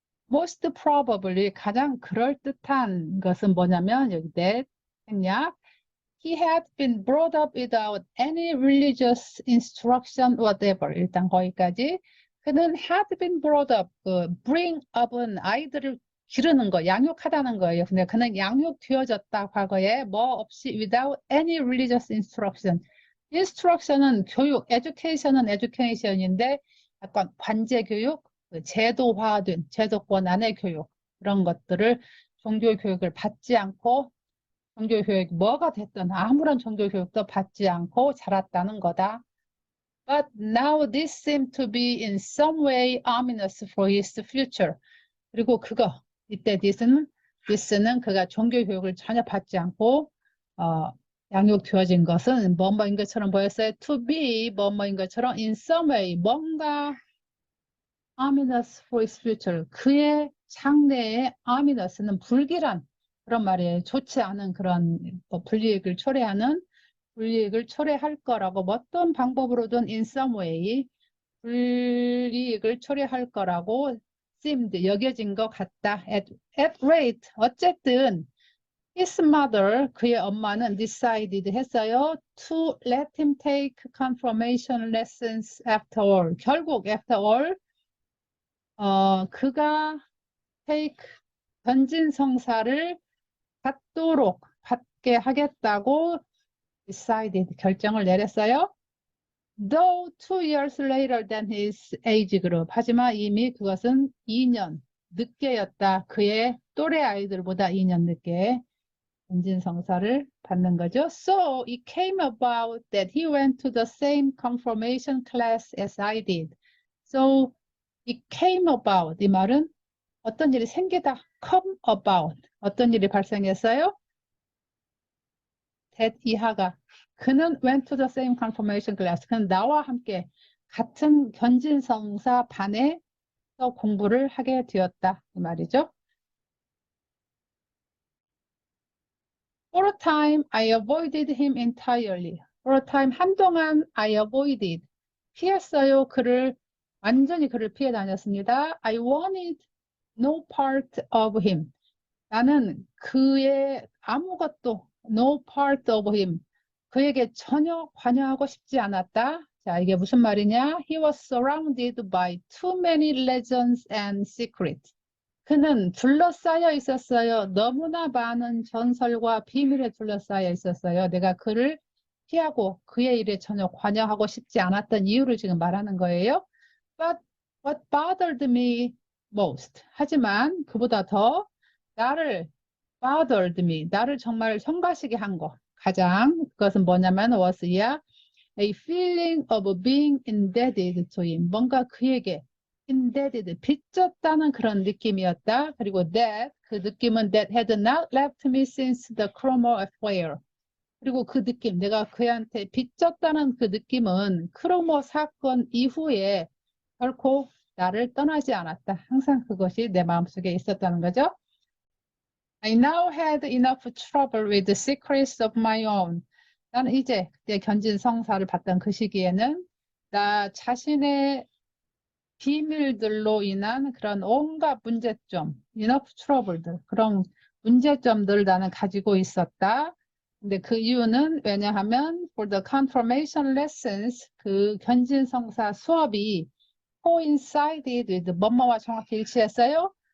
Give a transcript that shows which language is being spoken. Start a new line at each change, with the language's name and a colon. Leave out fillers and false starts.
English: Most probably,
Korean: 가장 그럴듯한 것은 뭐냐면 여기 생략.
English: He had been brought up without any religious instruction whatever.
Korean: 일단 거기까지. 그는
English: had been brought up, bring up
Korean: 은 아이들을 기르는 거, 양육하다는 거예요. 근데 그는 양육되어졌다, 과거에 뭐 없이
English: without any religious instruction.
Korean: instruction은 교육, education은 education인데 약간 관제교육, 제도화된 제도권 안의 교육, 그런 것들을 종교교육을 받지 않고 종교교육 뭐가 됐든 아무런 종교교육도 받지 않고 자랐다는 거다.
English: But now this seemed to be in some way ominous for his future.
Korean: 그리고 이때 this는 그가 종교교육을 전혀 받지 않고 양육되어진 것은 뭐뭐인 것처럼 보였어요.
English: To be
Korean: 뭐뭐인 것처럼
English: in some way
Korean: 뭔가
English: ominous for his future.
Korean: 그의 장래에 ominous는 불길한 그런 말이에요. 좋지 않은 그런 불이익을 초래하는 불이익을 초래할 거라고 어떤 방법으로든
English: in some way
Korean: 불이익을 초래할 거라고 seemed 여겨진 것 같다.
English: At rate
Korean: 어쨌든
English: his mother
Korean: 그의 엄마는
English: decided
Korean: 했어요
English: to let him take confirmation lessons after all.
Korean: 결국 after all 그가 take 변진성사를 받게 하겠다고 decided 결정을 내렸어요.
English: Though 2 years later than his age group.
Korean: 하지만 이미 그것은 2년 늦게였다. 그의 또래 아이들보다 2년 늦게 변진성사를 받는 거죠.
English: So it came about that he went to the same confirmation class as I did. So it came about.
Korean: 이 말은 어떤 일이 생기다. come about. 어떤 일이 발생했어요?
English: that
Korean: 이하가 그는
English: went to the same confirmation class.
Korean: 그는 나와 함께 같은 견진성사 반에 공부를 하게 되었다. 이 말이죠.
English: For a time, I avoided him entirely. For a time,
Korean: 한동안
English: I avoided.
Korean: 피했어요. 완전히 그를 피해 다녔습니다.
English: I wanted no part of him.
Korean: 나는 그의 아무것도
English: no part of him.
Korean: 그에게 전혀 관여하고 싶지 않았다. 자, 이게 무슨 말이냐?
English: He was surrounded by too many legends and secrets.
Korean: 그는 둘러싸여 있었어요. 너무나 많은 전설과 비밀에 둘러싸여 있었어요. 내가 그를 피하고 그의 일에 전혀 관여하고 싶지 않았던 이유를 지금 말하는 거예요.
English: But what bothered me most.
Korean: 하지만 그보다 더 나를
English: bothered me.
Korean: 나를 정말 성가시게 한 거. 가장 그것은 뭐냐면 was야
English: a feeling of being indebted to him.
Korean: 뭔가 그에게 indebted, 빚졌다는 그런 느낌이었다.
English: 그리고 that,
Korean: 그 느낌은
English: that had not left me since the Cromer affair.
Korean: 그리고 그 느낌, 내가 그한테 빚졌다는 그 느낌은 크로모 사건 이후에 결코 나를 떠나지 않았다. 항상 그것이 내 마음속에 있었다는 거죠.
English: I now had enough trouble with the secrets of my own.
Korean: 나는 이제 그때 견진성사를 받던 그 시기에는 나 자신의 비밀들로 인한 그런 온갖 문제점, enough trouble들, 그런 문제점들을 나는 가지고 있었다. 근데 그 이유는 왜냐하면
English: for the confirmation lessons,
Korean: 그 견진성사 수업이
English: coincided with
Korean: 뭐뭐와 정확히 일치했어요.